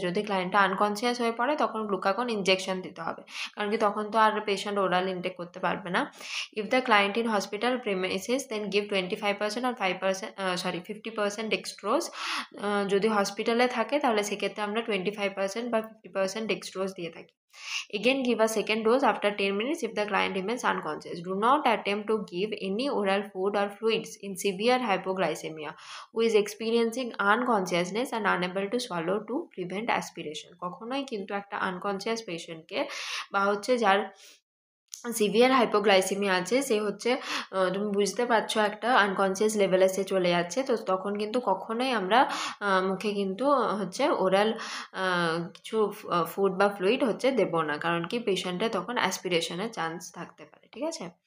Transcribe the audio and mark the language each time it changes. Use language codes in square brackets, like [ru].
[bn] যদি ক্লায়েন্টটা আনকনসিয়াস হয়ে পড়ে তখন গ্লুকাগন ইনজেকশন দিতে হবে, কারণ কি তখন তো আর পেশেন্ট ওরাল ইনটেক করতে পারবে না। [en] If the client in hospital premises then give 25% আর 50% dextrose. [bn] যদি হসপিটালে থাকে তাহলে সেক্ষেত্রে আমরা 25% বা 50% ডেক্সট্রোজ দিয়ে থাকি। [en] Again, give a second dose after 10 minutes if the client remains unconscious. Do not attempt to give any oral food or fluids in severe hypoglycemia who is experiencing unconsciousness and unable to swallow to prevent aspiration. [bn] কখনোই কিন্তু একটা unconscious পেশেন্টকে বা হচ্ছে যার severe hypoglycaemia আছে, সে হচ্ছে তুমি বুঝতে পারছো একটা আনকনসিয়াস লেভেলে সে চলে যাচ্ছে, তো তখন কিন্তু কখনোই আমরা মুখে কিন্তু হচ্ছে ওরাল কিছু ফুড বা ফ্লুইড হচ্ছে দেবো না, কারণ কি পেশেন্টের তখন অ্যাসপিরেশনের চান্স থাকতে পারে, ঠিক আছে।